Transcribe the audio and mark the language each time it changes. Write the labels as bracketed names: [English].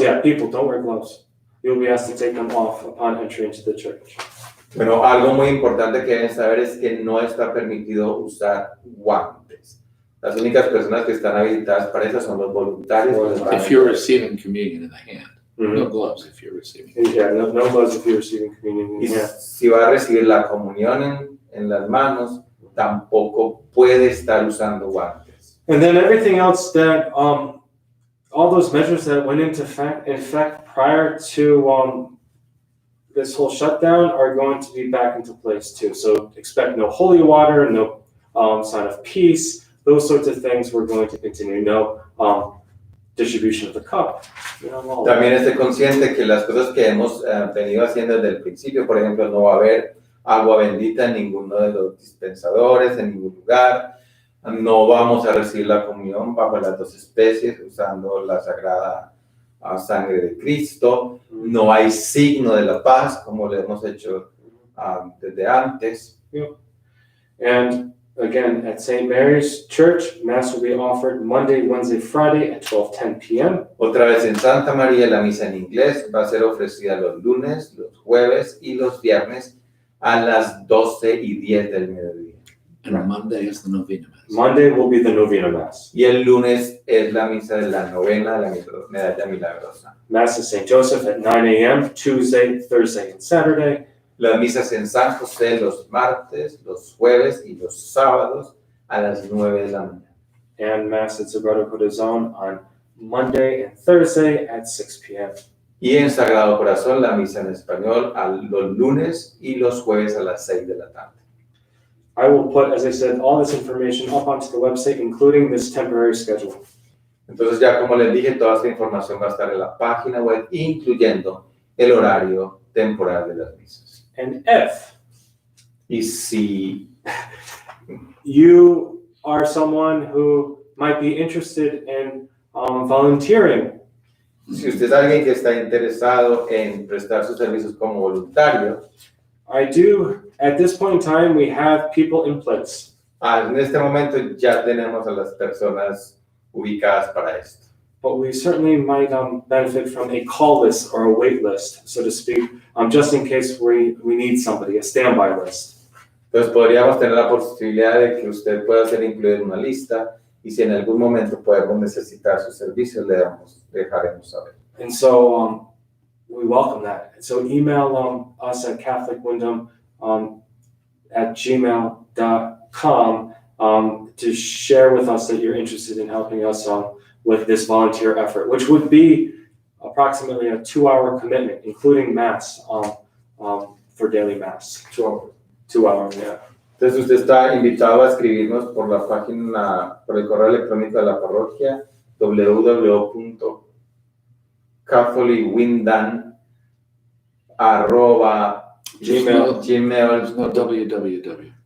[English] Yeah, people, don't wear gloves. You'll be asked to take them off upon entry into the church. [Spanish] Bueno, algo muy importante que deben saber es que no está permitido usar guantes. Las únicas personas que están habilitadas para eso son los voluntarios. que les van a [English] If you're [Spanish] ayudar. [English] receiving communion in the hand, no gloves if you're receiving. Yeah, no gloves if you're receiving communion. [Spanish] Y [English] Yeah. [Spanish] si va a recibir la comunión en las manos, tampoco puede estar usando guantes. [English] And then everything else that, all those measures that went into effect prior to this whole shutdown are going to be back into place too. So expect no holy water, no sign of peace, those sorts of things we're going to continue. No distribution of the cup. All that. [Spanish] También esté consciente que las cosas que hemos venido haciendo desde el principio, por ejemplo, no va a haber agua bendita en ninguno de los dispensadores, en ningún lugar. No vamos a recibir la comunión bajo las dos especies, usando la sagrada sangre de Cristo. No hay signo de la paz, como lo hemos hecho desde antes. [English] And again, at St. Mary's Church, Mass will be offered Monday, Wednesday, Friday at 12:10 p.m. [Spanish] Otra vez en Santa María, la misa en inglés va a ser ofrecida los lunes, los jueves y los viernes a las 12:10 del mediodía. [English] And Monday is the novena mass. Monday will be the Novena Mass. [Spanish] Y el lunes es la misa de la novena de la medalla milagrosa. [English] Mass at St. Joseph at 9 a.m. Tuesday, Thursday, and Saturday. [Spanish] Las misas en San José los martes, los jueves y los sábados a las 9 de la mañana. [English] And Mass at Sagrado Corazón on Monday and Thursday at 6 p.m. [Spanish] Y en Sagrado Corazón la misa en español los lunes y los jueves a las 6 de la tarde. [English] I will put, as I said, all this information up onto the website, including this temporary schedule. [Spanish] Entonces ya como les dije, toda esta información va a estar en la página web, incluyendo el horario temporal de las misas. [English] And if [Spanish] Y si [English] you are someone who might be interested in volunteering, [Spanish] usted es alguien que está interesado en prestar sus servicios como voluntario, [English] at this point in time, we have people in place. [Spanish] en este momento ya tenemos a las personas ubicadas para esto. [English] but we certainly might benefit from a call list or a wait list, so to speak, just in case we need somebody, a standby list. [Spanish] Entonces podríamos tener la posibilidad de que usted pueda ser incluido en una lista y si en algún momento podemos necesitar sus servicios, le dejaremos saber. [English] And so we welcome that. So email us at catholicwyndham@gmail.com to share with us that you're interested in helping us with this volunteer effort, which would be approximately a 2-hour commitment, including Mass for daily Mass. 2 hours. 2 hours, yeah. [Spanish] Entonces usted está invitado a escribirnos por la página, por el correo electrónico de la parroquia www.catholicwyndham@gmail. [English] There's no www.